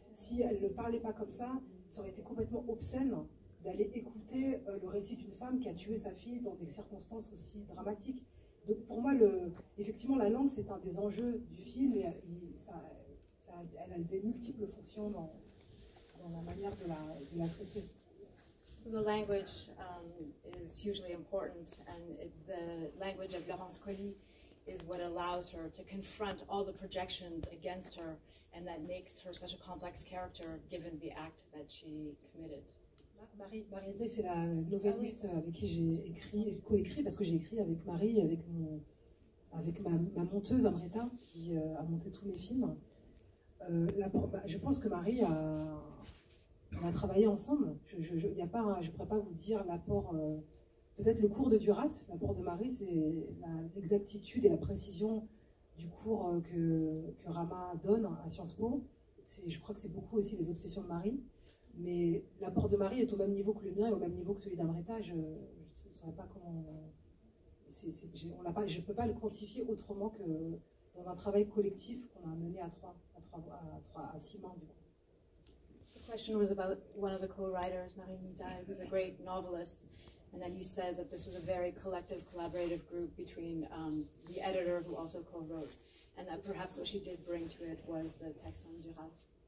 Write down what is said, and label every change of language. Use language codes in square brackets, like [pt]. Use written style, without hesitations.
[fr] Si elle ne parlait pas comme ça aurait été complètement obscène d'aller écouter le récit d'une femme qui a tué sa fille dans des circonstances aussi dramatiques. Donc pour moi, effectivement, la langue, c'est un des enjeux du film, et elle a des multiples fonctions dans la manière de la traiter. [en] So the language is hugely important, and the language of Laurence Colli is what allows her to confront all the projections against her, and that makes her such a complex character given the act that she committed. [fr] Marie Day, c'est la novelliste avec qui j'ai coécrit, parce que j'ai écrit avec Marie, avec ma monteuse Amrita, qui a monté tous mes films. Je pense que Marie on a travaillé ensemble. Je ne pourrais pas vous dire l'apport, peut-être le cours de Duras, l'apport de Marie, c'est l'exactitude et la précision du cours que Rama donne à Sciences Po. Je crois que c'est beaucoup aussi les obsessions de Marie. Mais l'apport de Marie est au même niveau que le mien et au même niveau que celui d'Amrita. Je ne saurais pas comment... je ne peux pas le quantifier autrement que dans un travail collectif qu'on a mené à 6 mains, du coup. [en] The question was about one of the co-writers, Marie Midai, who's a great novelist, and that he says that this was a very collective, collaborative group between the editor, who also co-wrote, and that perhaps what she did bring to it was the text on Duras.